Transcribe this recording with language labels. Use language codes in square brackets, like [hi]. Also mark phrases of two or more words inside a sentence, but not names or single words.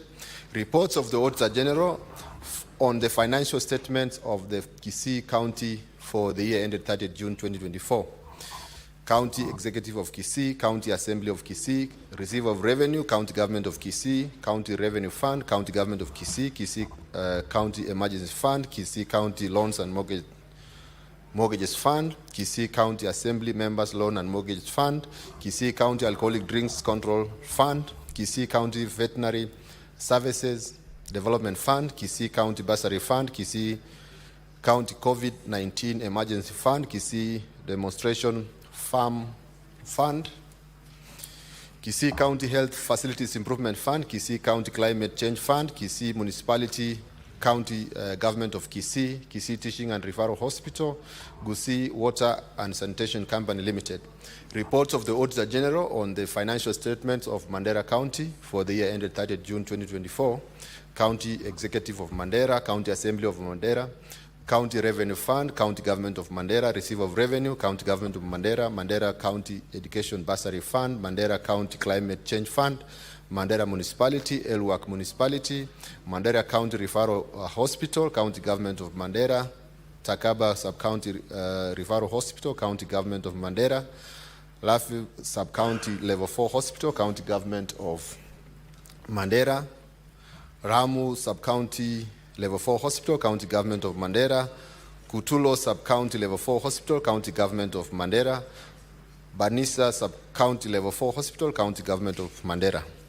[en] Reports of the Auditor General on the financial statements of the Kisii County for the year ended 30th June 2024. County Executive of Kisii, County Assembly of Kisii, Receiver of Revenue, County Government of Kisii, County Revenue Fund, County Government of Kisii, Kisii County Emergency Fund, Kisii County Loans and Mortgages Fund, Kisii County Assembly Members Loan and Mortgage Fund, Kisii County Alcoholic Drinks Control Fund, Kisii County Veterinary Services Development Fund, Kisii County Bursary Fund, Kisii County COVID-19 Emergency Fund, Kisii Demonstration Farm Fund, Kisii County Health Facilities Improvement Fund, Kisii County Climate Change Fund, Kisii Municipality County Government of Kisii, Kisii Teaching and Referral Hospital, Gusii Water and Sanitation Company Limited. Reports of the Auditor General on the financial statements of Mandera County for the year ended 30th June 2024, County Executive of Mandera, County Assembly of Mandera, County Revenue Fund, County Government of Mandera, Receiver of Revenue, County Government of Mandera, Mandera County Education Bursary Fund, Mandera County Climate Change Fund, Mandera Municipality, Elwak Municipality, Mandera County Referral Hospital, County Government of Mandera, Takaba Sub-County Referral Hospital, County Government of Mandera, Lafi Sub-County Level 4 Hospital, County Government of Mandera, Ramu Sub-County Level 4 Hospital, County Government of Mandera, Kutulo Sub-County Level 4 Hospital, County Government of Mandera, Banisa Sub-County Level 4 Hospital, County Government of Mandera.